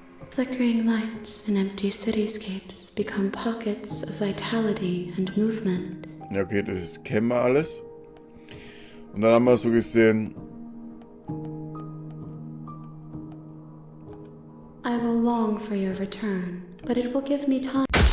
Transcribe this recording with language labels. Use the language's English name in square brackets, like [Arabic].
[English] Flickering lights in empty cityscapes become pockets of vitality and movement. [German] Ja, okay, das kennen wir alles. Und dann haben wir so gesehen. [English] I will long for your return, but it will give me time.